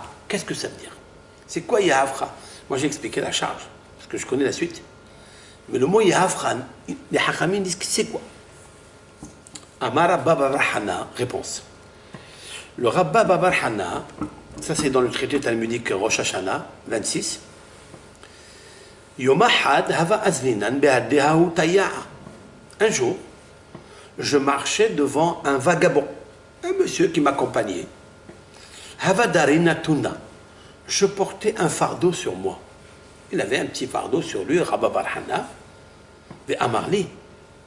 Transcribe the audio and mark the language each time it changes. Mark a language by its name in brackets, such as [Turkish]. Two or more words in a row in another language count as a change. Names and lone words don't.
[French] Qu'est-ce que ça veut dire? C'est quoi Yehavcha? Moi j'ai expliqué la charge, parce que je connais la suite. Mais le mot Yehavcha, les Hachamim disent que c'est quoi? Amar Rabba Bar Hana, réponse. Le Rabba Bar Hana, ça c'est dans le traité talmudique Rosh Hashanah, 26. [Aramaic] יומא חד הוה אזלינן בהדי ההוא טייעא. [French] Un jour, je marchais devant un vagabond, un monsieur qui m'accompagnait. [Aramaic] הוה דרינא טונא. [French] Je portais un fardeau sur moi. Il avait un petit fardeau sur lui, Rabba Bar Hana, ve'amarli.